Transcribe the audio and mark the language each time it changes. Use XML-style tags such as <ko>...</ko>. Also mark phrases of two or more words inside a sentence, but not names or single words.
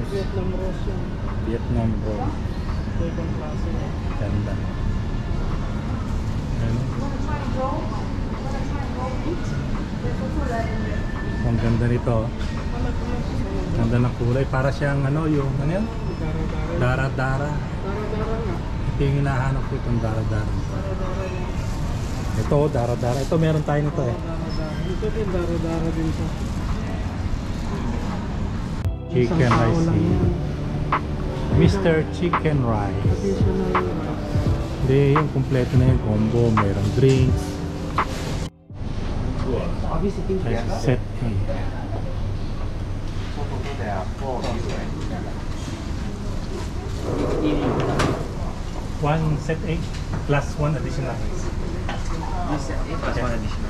<tl>Vietnam rose yan. Vietnam rose. Ibang klase. Ganda. Ano? Ang ganda nito. Ganda ng kulay. Para siyang ano yung ano yan? Dara-dara. Dara-dara. Dara-dara nga. Ito yung hinahanap ko itong dara-dara. Dara-dara nga. Ito dara-dara. Ito meron tayo nito eh. Dara-dara. Ito din dara-dara din siya. Chicken Isang tao rice. lang yan. Mr. Chicken Rice.</tl> <en>Additional rice.</en> <tl>Hindi, yung kompleto na yung combo. Mayroong drinks. Ay,</tl> <en>set A. One set A plus one additional rice. Plus one additional.</en>